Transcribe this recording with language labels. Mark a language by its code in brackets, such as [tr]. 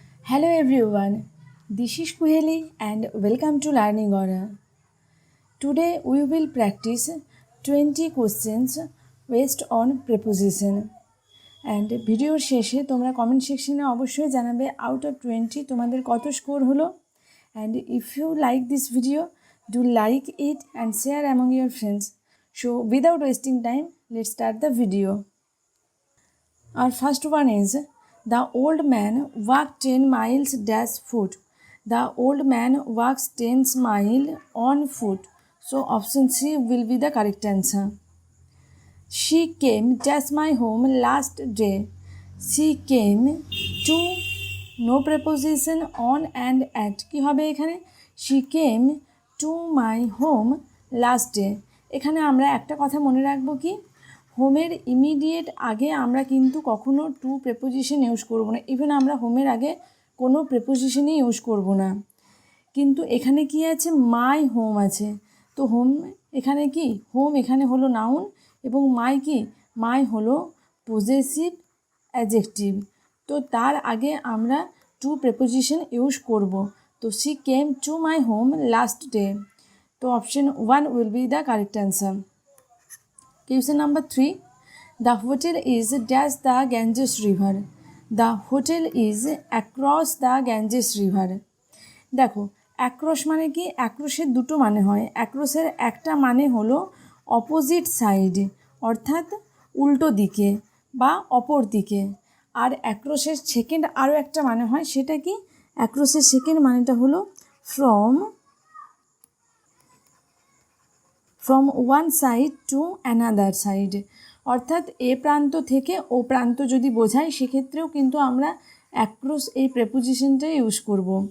[en] Hello everyone, this is Kuheli and welcome to Learning Aura. Today we will practice 20 questions based on preposition. [bn] And video শেষে তোমরা comment সেকশনে অবশ্যই জানাবে [en] out of 20 [bn] তোমাদের কত score হলো. [en] And if you like this video, do like it and share among your friends. So without wasting time, let's start the video. Our first one is the old man walked 10 miles dash foot. The old man walks 10 miles on foot. So option C will be the correct answer. She came dash my home last day. She came to no preposition on and at. [bn] কি হবে এখানে? [en] She came to my home last day. [bn] এখানে আমরা একটা কথা মনে রাখবো কি, হোমের ইমিডিয়েট আগে আমরা কিন্তু কখনো টু প্রেপোজিশন ইউজ করব না। ইভেন আমরা হোমের আগে কোনো প্রেপোজিশনই ইউজ করব না। কিন্তু এখানে কি আছে, মাই হোম আছে। তো হোম এখানে কি, হোম এখানে হলো নাউন এবং মাই কি, মাই হলো পজেসিভ অ্যাডজেক্টিভ। তো তার আগে আমরা টু প্রেপোজিশন ইউজ করব। [en] তো she came to my home last day. তো option 1 will be the correct answer. Question number 3. The hotel is dash the Ganges river. The hotel is across the Ganges river. [bn] দেখো, across মানে কি, অ্যাক্রসের দুটো মানে হয়। অ্যাক্রসের একটা মানে হলো [en] opposite side, [bn] অর্থাৎ উল্টো দিকে বা অপর দিকে। আর অ্যাক্রসের সেকেন্ড আরও একটা মানে হয়, সেটা কি, অ্যাক্রসের সেকেন্ড মানেটা হলো [en] from one side to another side, [bn] অর্থাৎ এ প্রান্ত থেকে ও প্রান্ত যদি বোঝায় সেক্ষেত্রেও কিন্তু আমরা অ্যাক্রস এই প্রেপোজিশনটা ইউজ করব।